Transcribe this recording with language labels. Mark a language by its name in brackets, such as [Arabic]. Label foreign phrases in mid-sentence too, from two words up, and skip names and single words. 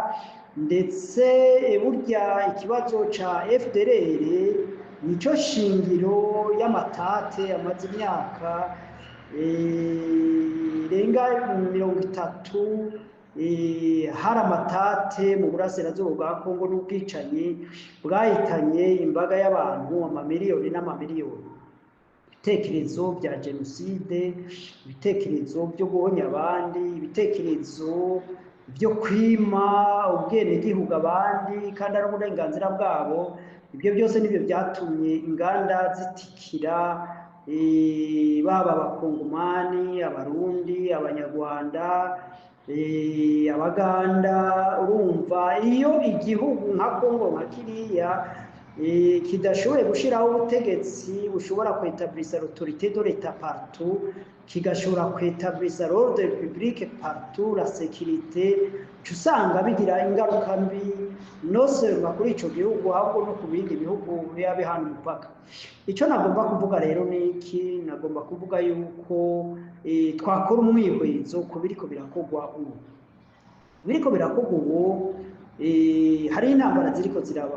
[Rundi] Ndetse burya ikibazo ca FDLR nico shingiro y'amatate amaze imyaka irenga 30 hari amatate mu burasirazuba bwa Kongo n'ubwicanyi bwahitanye imbaga y'abantu amamiliyoni n'amamiliyoni. Ibitekerezo bya jenoside, ibitekerezo byo guhonya abandi, ibitekerezo byo kwima ubwenegihugu abandi kandi ari uburenganzira bwabo, ibyo byose nibyo byatumye inganda zitikira baba abakongomani, abarundi, abanyarwanda, abaganda. Urumva iyo igihugu nka Kongo nka kiriya kidashoboye gushiraho ubutegetsi bushobora kwetablisa [French] l'autorité de l'État partout, [Rundi] kigashobora kwetablisa [French] l'ordre public partout, la sécurité, [Rundi] usanga bigira ingaruka mbi [French] no seulement [Rundi] kuri ico gihugu ahubwo no ku bindi bihugu biba bihana umupaka. Ico nagomba kuvuga rero niki, nagomba kuvuga yuko twakora umwihwezo ku biriko birakogwa ubu. Biriko birakogwa ubu, hari intambara ziriko ziraba.